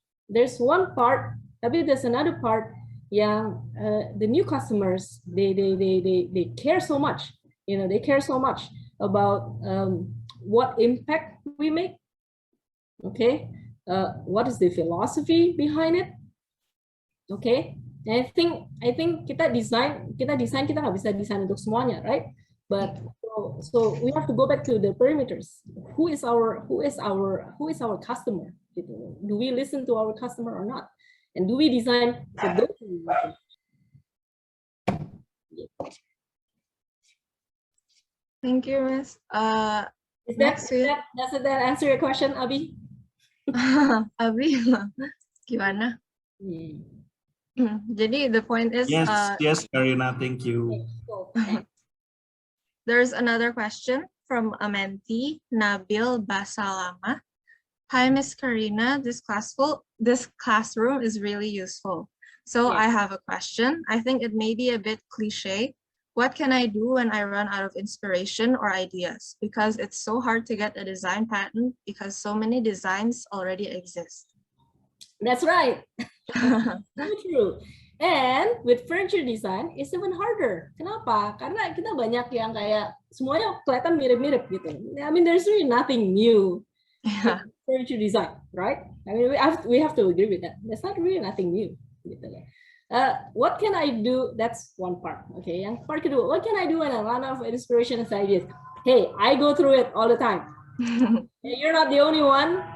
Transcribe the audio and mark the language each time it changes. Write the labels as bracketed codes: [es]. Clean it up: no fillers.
[en] There's one part, [id] tapi [en] there's another part [id] yang [en] the new customers they care so much, you know, they care so much about what impact we make. Okay, what is the philosophy behind it? [id] Okay, [en] and I think [id] kita desain kita nggak bisa desain untuk semuanya, right? [en] But so we have to go back to the perimeters. Who is our customer? Do we listen to our customer or not? And do we design for those? Thank you, Miss. Does that answer your question, Abi? Abi, [id] gimana? Jadi [en] the point is. Yes, Karina. Thank you. There's another question from a mentee, Nabil Basalama. Hi, Miss Karina. This classroom is really useful. So I have a question. I think it may be a bit cliche. What can I do when I run out of inspiration or ideas? Because it's so hard to get a design patent because so many designs already exist. That's right. So true. And with furniture design, it's even harder. [id] Kenapa? Karena kita banyak yang kayak semuanya kelihatan mirip-mirip gitu. [en] I mean, there's really nothing new in furniture design, right? I mean, we have to agree with that. There's not really nothing new. [id] Gitu. [en] What can I do? That's one part. Okay, [id] yang part kedua, [en] what can I do when I run out of inspiration and ideas? Hey, I go through it all the time. You're not the only one.